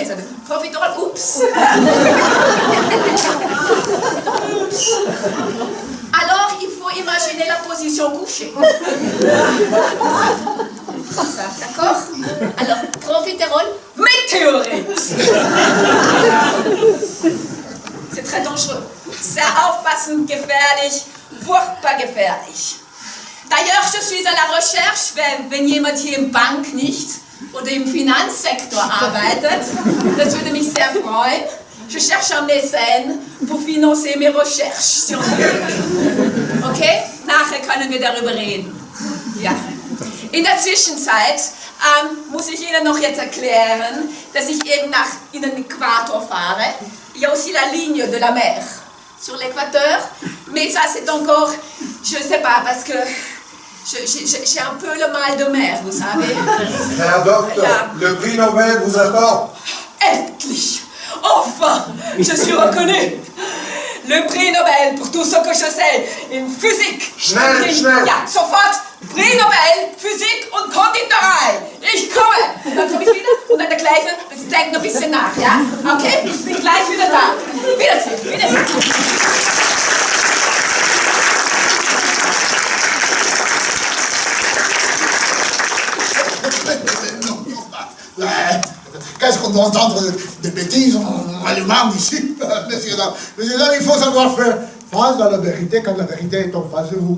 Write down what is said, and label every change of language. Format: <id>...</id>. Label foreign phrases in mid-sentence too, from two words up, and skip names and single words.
<fr>Ça veut profiterole, oups. Alors, il faut imaginer la position couchée. Ça, d'accord? Alors, profiterole, météorite. C'est très dangereux.</fr> <de>Sehr aufpassen, gefährlich, furchtbar gefährlich.</de> <fr>D'ailleurs, je suis à la recherche,</fr> <de>wenn jemand hier im Bank nicht oder im Finanzsektor arbeitet, das würde mich sehr freuen.</de> <fr>Je cherche un mécène pour financer mes recherches scientifiques. Okay?</fr> <de>Nachher können wir darüber reden. Ja. In der Zwischenzeit muss ich Ihnen noch jetzt erklären, dass ich eben in den Äquator fahre.</de> <fr>Il y a aussi la ligne de la mer sur l'équateur, mais ça c'est encore, je ne sais pas, parce que j'ai un peu le mal de mer, vous savez.</fr> <de>Herr Doktor, Ja.</de> <fr>le prix Nobel vous attend. Endlich! Enfin, je suis reconnue. Le prix Nobel pour tout ce que je sais</fr> <de>in Physik. Schnell, schnell. Ja, sofort.</de> <fr>Prix Nobel,</fr> <de>Physik und Konditorei. Ich komme. Dann komme ich wieder und dann der gleiche. Sie denken ein bisschen nach, ja? Okay? Ich bin gleich wieder da. Wiedersehen, wiedersehen.</de> <fr>Qu'est-ce qu'on doit entendre des bêtises en allemand ici? Messieurs, dames, il faut savoir faire face à la vérité quand la vérité est en face de vous.</fr>